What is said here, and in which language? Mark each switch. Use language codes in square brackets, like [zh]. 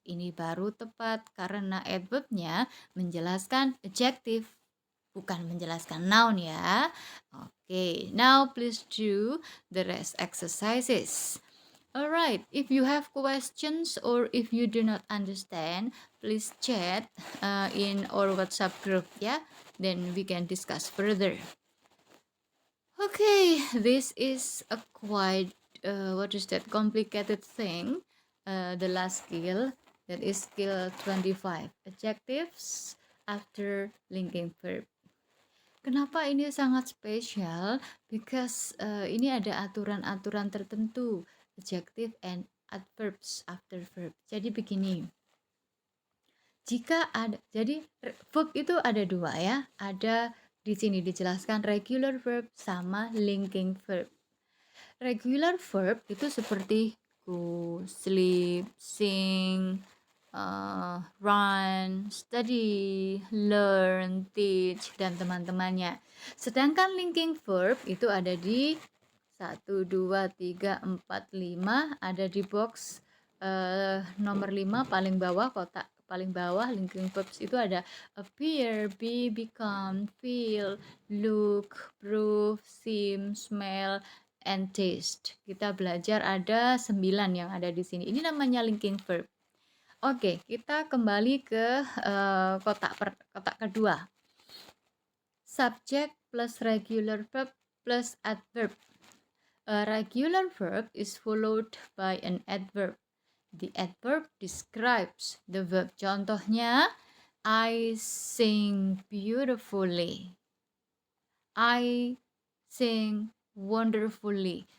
[id] Ini baru tepat karena adverbnya menjelaskan adjective, bukan menjelaskan noun ya. [en] Okay, now please do the rest exercises. Alright, if you have questions or if you do not understand, please chat in our WhatsApp group ya. Then we can discuss further. Okay, this is a quite complicated thing. The last skill, that is skill 25, adjectives after linking verb. [id] Kenapa ini sangat spesial? [en] Because [id] ini ada aturan-aturan tertentu, [en] adjective and adverbs after verb. [id] Jadi begini, jika ada, jadi verb itu ada 2 ya. Ada di sini dijelaskan regular verb sama linking verb. Regular verb itu seperti go, sleep, sing, run, study, learn, teach, dan teman-temannya. Sedangkan linking verb itu ada di 1, 2, 3, 4, 5, ada di box nomor 5 paling bawah, kotak paling bawah. [en] Linking verbs [id] itu ada [en] appear, be, become, feel, look, prove, seem, smell, and taste. [id] Kita belajar ada 9 yang ada di sini. Ini namanya linking verb. Oke, kita kembali ke kotak kedua. [en] Subject plus regular verb plus adverb. A regular verb is followed by an adverb. The adverb describes the verb. Contohnya, I sing beautifully. I sing wonderfully.